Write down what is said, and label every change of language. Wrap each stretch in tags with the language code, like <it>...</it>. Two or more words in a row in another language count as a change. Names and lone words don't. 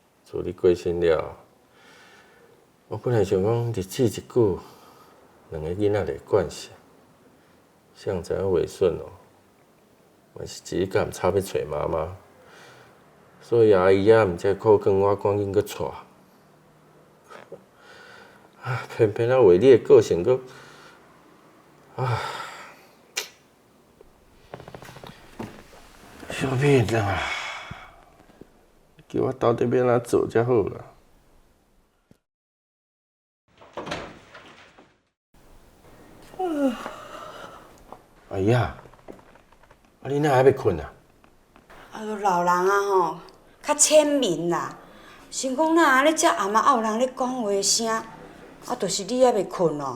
<nan>自你过身了，我本来想讲日子一久，两个囡仔来惯下，谁知影袂顺哦，嘛是一竿插要找妈妈，所以阿姨也毋才苦劝我赶紧去娶。啊，偏偏啊为你的个性佫啊，小敏啊！叫我到底要怎做才好啦？阿姨啊，你哪还要困啊？老人啊吼，较浅眠啦。想讲哪安尼遮暗啊，还有人咧讲话声，就是你还袂困哦。</nan>